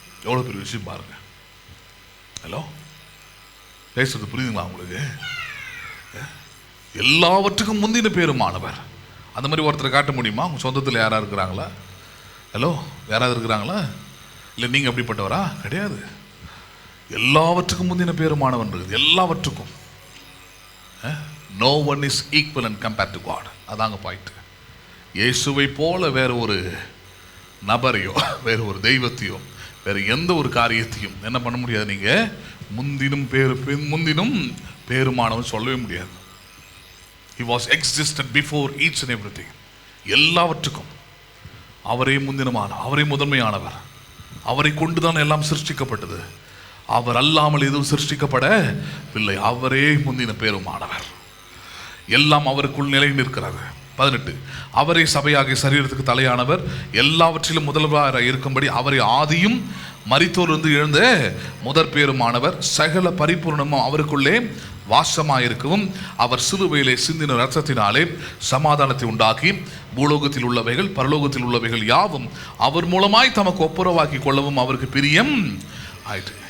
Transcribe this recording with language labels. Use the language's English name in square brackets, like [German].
[Tamil] எவ்வளோ பெரிய விஷயம் பாருங்க. ஹலோ, பேசுறது புரியுதுங்களா உங்களுக்கு? எல்லாவற்றுக்கும் முந்தின பேருமானவர். அந்த மாதிரி ஒருத்தரை காட்ட முடியுமா? உங்க சொந்தத்தில் யாராவது இருக்கிறாங்களா? ஹலோ, யாராவது இருக்கிறாங்களா? இல்லை நீங்கள் அப்படிப்பட்டவரா? கிடையாது. எல்லாவற்றுக்கும் முந்தின பேருமானவன் இருக்குது. எல்லாவற்றுக்கும். [English] No one is equal and compared to God. [Tamil] அதாங்க பாயிண்ட். இயேசுவை போல வேற ஒரு நபரையோ வேற ஒரு தெய்வத்தையோ வேற எந்த ஒரு காரியத்தையும் என்ன பண்ண முடியாது. நீங்க முந்தினும் பேருமானவன் சொல்லவே முடியாது. [English] He was existed before each and everything. [Tamil] எல்லாவற்றுக்கும் அவரே முந்தினமான, அவரே முதன்மையானவர். அவரை கொண்டுதான் எல்லாம் சிருஷ்டிக்கப்பட்டது. அவர் அல்லாமல் எதுவும் சிருஷ்டிக்கப்படவில்லை. அவரே முந்தின பேருமானவர். எல்லாம் அவருக்குள் நிலை நிற்கிறது. 18, அவரே சபையாகிய சரீரத்துக்கு தலையானவர், எல்லாவற்றிலும் முதல்வராக இருக்கும்படி அவரை ஆதியும் மரித்தோரிலிருந்து எழுந்த முதற் பேருமானவர், சகல பரிபூர்ணமும் அவருக்குள்ளே வாசமாயிருக்கவும் அவர் சிலுவையிலே சிந்தின இரத்தத்தினாலே சமாதானத்தை உண்டாக்கி பூலோகத்தில் உள்ளவைகள் பரலோகத்தில் உள்ளவைகள் யாவும் அவர் மூலமாய் தமக்கு ஒப்புரவாக்கி கொள்ளவும் அவருக்கு பிரியம் ஆயிற்று.